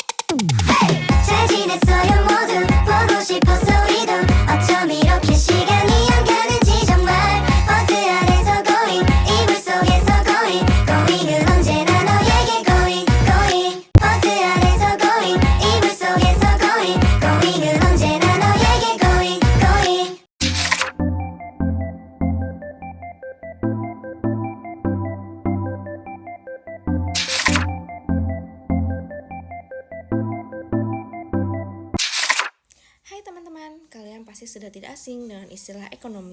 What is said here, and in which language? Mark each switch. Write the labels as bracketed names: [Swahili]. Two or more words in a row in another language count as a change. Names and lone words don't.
[Korean] 잘 지냈어요 모두 보고 싶어서 우리도 어쩜 이렇게 시간이 안 가는지 정말 버스 안에서 going 이불 속에서 going은 언제나 너에게 going 버스 안에서 going 이불 속에서 going은 언제나 너에게 going [Indonesian] Hai teman-teman, kalian pasti sudah tidak asing dengan istilah ekonomi.